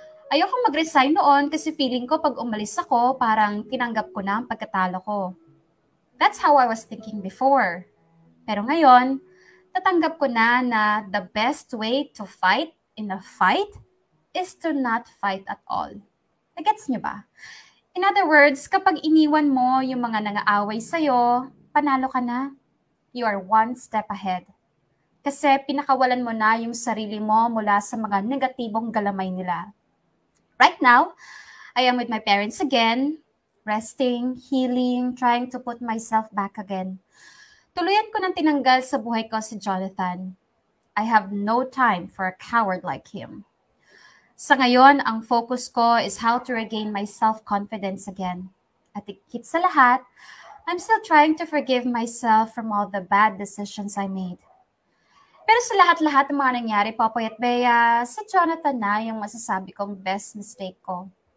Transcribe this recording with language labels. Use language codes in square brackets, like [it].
[tl] Ayoko mag-resign noon kasi feeling ko pag umalis ako, parang tinanggap ko na ang pagkatalo ko. [en] That's how I was thinking before. [tl] Pero ngayon, natanggap ko na [en] the best way to fight in a fight is to not fight at all. [tl] Nagets niyo ba? [en] In other words, [tl] kapag iniwan mo yung mga nang-aaway sa'yo, panalo ka na. [en] You are one step ahead. [tl] Kasi pinakawalan mo na yung sarili mo mula sa mga negatibong galamay nila. [en] Right now, I am with my parents again, resting, healing, trying to put myself back again. [tl] Tuluyan ko nang tinanggal sa buhay ko si Jonathan. [en] I have no time for a coward like him. [tl] Sa ngayon, ang focus ko [en] is how to regain my self-confidence again. [tl] At higit sa lahat, [en] I'm still trying to forgive myself from all the bad decisions I made. [tl] Pero sa lahat-lahat ng mga nangyari, Popoy at Bea, si Jonathan na yung masasabi kong [en] best mistake [tl] ko.